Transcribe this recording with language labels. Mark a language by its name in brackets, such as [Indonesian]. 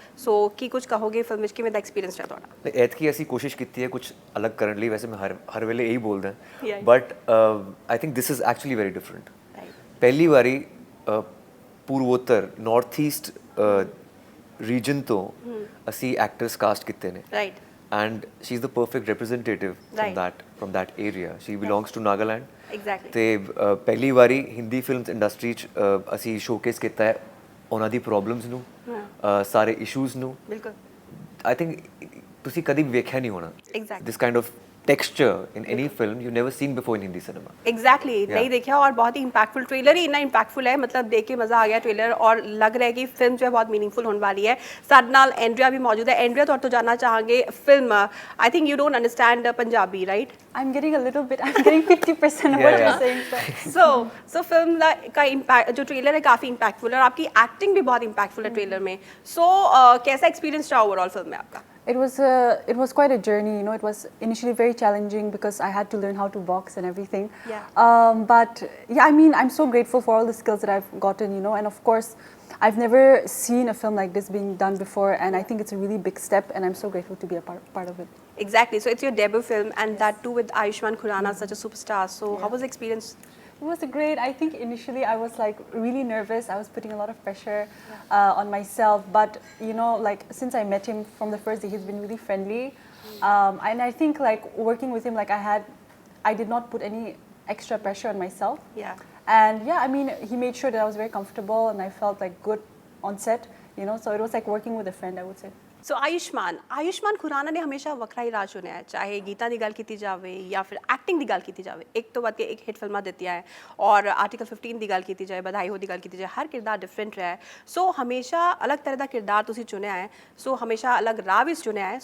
[Punjabi] ਸੋ ਕੀ ਕੁਝ ਕਹੋਗੇ ਫਿਲਮ ਵਿੱਚ ਕਿਵੇਂ ਦਾ ਐਕਸਪੀਰੀਅੰਸ ਰਿਹਾ ਤੁਹਾਡਾ? ਐਤਕੀ ਅਸੀਂ ਕੋਸ਼ਿਸ਼ ਕੀਤੀ ਹੈ ਕੁਝ ਅਲੱਗ ਕਰਨ ਲਈ, ਵੈਸੇ ਮੈਂ ਹਰ ਵੇਲੇ ਇਹੀ ਬੋਲਦਾ [English] Yeah. But I think this is actually very different. [Punjabi] ਪਹਿਲੀ ਵਾਰੀ ਪੂਰਵੋਤਰ ਨਾਰਥ ਈਸਟ ਰੀਜਨ ਤੋਂ ਅਸੀਂ ਐਕਟਰਸ ਕਾਸਟ ਕੀਤੇ ਨੇ [English] Right and she's the perfect representative from that area. She belongs to Nagaland. Exactly. [Punjabi] ਤੇ ਪਹਿਲੀ ਵਾਰੀ ਹਿੰਦੀ ਫਿਲਮਸ ਇੰਡਸਟਰੀ ਚ ਅਸੀਂ ਸ਼ੋਕੇਸ ਕੀਤਾ ਹੈ ਉਹਨਾਂ ਦੀ ਪ੍ਰੋਬਲਮਸ ਨੂੰ, ਸਾਰੇ ਇਸ਼ੂਜ਼ ਨੂੰ। ਬਿਲਕੁਲ [English] I think [Punjabi] ਤੁਸੀਂ ਕਦੀ ਵੇਖਿਆ ਨਹੀਂ ਹੋਣਾ [English] Exactly. this kind of texture in any film you've never seen before in Hindi cinema. [Hindi] Exactly नहीं देखा और बहुत ही इंपैक्टफुल ट्रेलर ही इतना इंपैक्टफुल है, मतलब देख के मज़ा आ गया ट्रेलर और लग रहा है कि फिल्म जो है बहुत मीनिंगफुल होने वाली है। साथ नाल एंड्रिया भी मौजूद है। एंड्रिया तो जानना चाहेंगे film, [English] I think you don't understand Punjabi right? I'm getting a little bit. I'm getting 50% of what you're saying. [Hindi] So film का इम्पैक्ट जो ट्रेलर है काफ़ी इंपैक्टफुल है और आपकी एक्टिंग भी बहुत इंपैक्टफुल है ट्रेलर में। सो कैसा एक्सपीरियंस रहा ओवरऑल फिल्म में आपका? [English] It was quite a journey, you know. It was initially very challenging because I had to learn how to box and everything. Yeah. But yeah, I mean, I'm so grateful for all the skills that I've gotten, you know. And of course, I've never seen a film like this being done before, and I think it's a really big step, and I'm so grateful to be a part of it. Exactly. So it's your debut film, and that too with Ayushmann Khurrana, such a superstar. So how was the experience? It was great. I think initially I was like really nervous. I was putting a lot of pressure on myself. But you know, like since I met him from the first day, he's been really friendly. And I think like working with him, like I did not put any extra pressure on myself. Yeah. And yeah, I mean, he made sure that I was very comfortable and I felt like good on set, you know. So it was like working with a friend, I would say. [Punjabi] ਸੋ ਆਯੁਸ਼ਮਾਨ ਖੁਰਾਨਾ ਨੇ ਹਮੇਸ਼ਾ ਵੱਖਰਾ ਹੀ ਰਾਜ ਚੁਣਿਆ ਹੈ, ਚਾਹੇ ਗੀਤਾਂ ਦੀ ਗੱਲ ਕੀਤੀ ਜਾਵੇ ਜਾਂ ਫਿਰ ਐਕਟਿੰਗ ਦੀ ਗੱਲ ਕੀਤੀ ਜਾਵੇ। ਇੱਕ ਤੋਂ ਵੱਧ ਕੇ ਇੱਕ ਹਿੱਟ ਫਿਲਮਾਂ ਦਿੱਤੀਆਂ ਹੈ ਔਰ ਆਰਟੀਕਲ 15 ਦੀ ਗੱਲ ਕੀਤੀ ਜਾਏ, ਬਧਾਈ ਹੋ ਦੀ ਗੱਲ ਕੀਤੀ ਜਾਏ, ਹਰ ਕਿਰਦਾਰ ਡਿਫਰੈਂਟ ਰਿਹਾ ਹੈ। ਸੋ ਹਮੇਸ਼ਾ ਅਲੱਗ ਤਰ੍ਹਾਂ ਦਾ ਕਿਰਦਾਰ ਤੁਸੀਂ ਚੁਣਿਆ ਹੈ, ਸੋ ਹਮੇਸ਼ਾ ਅਲੱਗ ਰਾਹ ਵੀ ਚੁਣਿਆ ਹੈ।